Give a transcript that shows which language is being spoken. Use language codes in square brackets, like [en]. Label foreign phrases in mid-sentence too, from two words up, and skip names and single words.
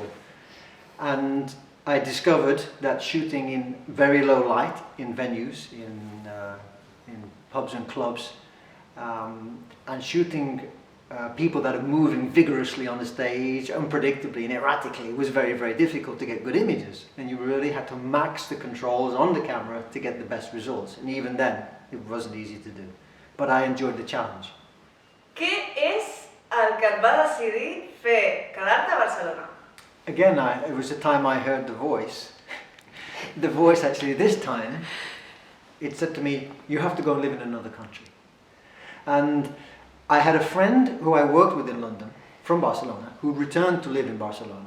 [en] And I discovered that shooting in very low light, in venues, in pubs and clubs, and shooting people that are moving vigorously on the stage, unpredictably and erratically, was very, very difficult to get good images. And you really had to max the controls on the camera to get the best results. And even then, it wasn't easy to do. But I enjoyed the challenge. [ca] Què és el que et va decidir fer quedar-te a Barcelona? [en] Again, it was the time I heard the voice. The voice actually, this time, it said to me, you have to go and live in another country. And I had a friend who I worked with in London, from Barcelona, who returned to live in Barcelona.